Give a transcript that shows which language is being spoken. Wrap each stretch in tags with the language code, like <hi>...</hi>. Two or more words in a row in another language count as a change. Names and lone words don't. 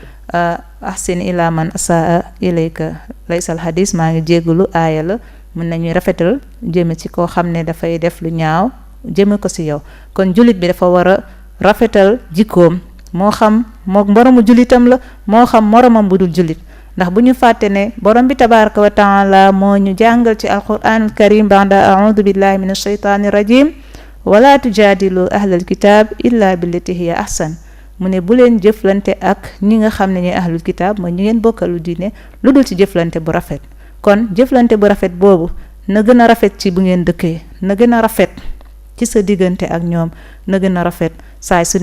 <ar>أحسن إلى من أساء إليك ليس الحديث</ar> <wo>maa ngi jéggulu aaya la mën nañuy rafetal jëme ci koo xam ne dafay def lu ñaaw jëme ko si yow kon jullit bi dafa war a rafetal jikkoom moo xam moo moromu jullitam la moo xam moromam bu dul jullit ndax bu ñu fàtte ne borom bi tabaraka</wo> <ar>وتعالى</ar> <wo>moo ñu jàngal ci</wo> <ar>القرآن الكريم بعد أعوذ بالله من الشيطان الرجيم ولا تجادلوا أهل الكتاب إلا بالتي هي أحسن</ar> <wo>mu ne bu leen jëflante ak ñi nga xam ne ñooy</wo> <ar>أهل الكتاب</ar> <wo>mooy ñi ngeen bokkalu diine lu dul ci jëflante bu rafet kon jëflante bu rafet boobu na gën a rafet ci bu ngeen dëkkee na gën a rafet ci sa diggante ak ñoom na gën a rafet saay su</wo>